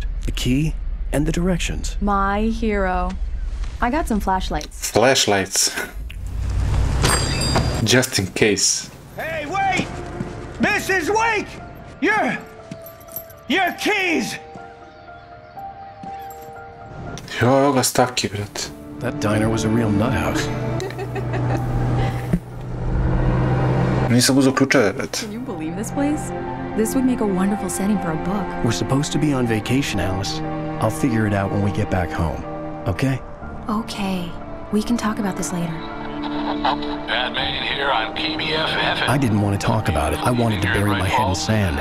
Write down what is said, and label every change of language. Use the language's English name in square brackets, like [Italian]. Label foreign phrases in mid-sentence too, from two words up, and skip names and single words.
[English] The key and the directions. My hero. I got some flashlights. Flashlights. Just in case. Hey, wait! Mrs. Wake! Your keys! [Croatian] Evo ga staki, brat. [English] That diner was a real nut house. [Croatian] Nisam uzeo ključeve, brat. [English] Can you believe this place? This would make a wonderful setting for a book. We're supposed to be on vacation, Alice. I'll figure it out when we get back home, okay? Okay. We can talk about this later. Bad man here on KBFF. I didn't want to talk about it. I wanted to bury my head in sand.